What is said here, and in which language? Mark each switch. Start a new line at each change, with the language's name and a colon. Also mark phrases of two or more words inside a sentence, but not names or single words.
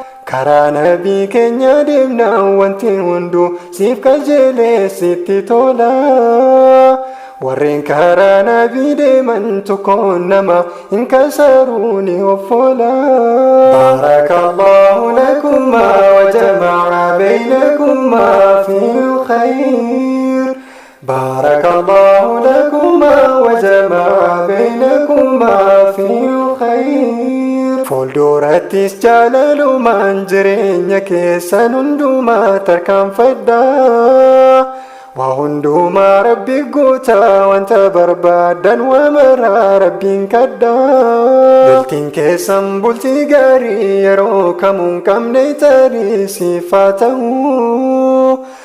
Oromo: Karaa Nabii keenya deemnaan wanti hunduu siif qajeelee sitti tola. Warreen karaa Nabii deeman tokkoon nama hin kasaruu ni of oola.
Arabic: بارك الله لكما وجمع بينكما في الخير. بارك الله لكما وجمع بينكما في الخير.
Oromo: Fuuldurattis jaalalumaan jireenya keessan hundumaa tarkaanfadhaa. Waa hundumaa Rabbi guuta, wanta barbaadan waa maraa Rabbiin kadha. Bultiin keessan bultii gaarii, yeroo kamuu hin qabne tarii siif haa ta'u.